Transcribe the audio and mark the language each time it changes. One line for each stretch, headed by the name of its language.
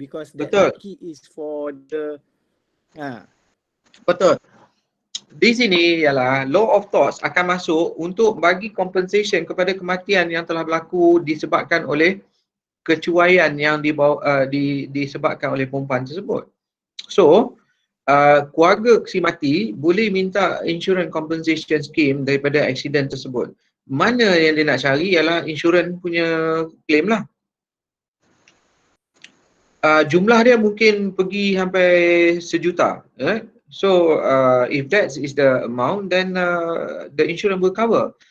English: Because that laki is for the...
Malay: Betul. Di sini ialah law of torts akan masuk untuk bagi compensation kepada kematian yang telah berlaku disebabkan oleh kecuaian yang disebabkan oleh perempuan tersebut. So, keluarga si mati boleh minta insurance compensation scheme daripada accident tersebut. Mana yang dia nak cari ialah insurance punya claim lah. Jumlah dia mungkin pergi sampai 1 juta.
English: So if that is the amount, then the insurance will cover.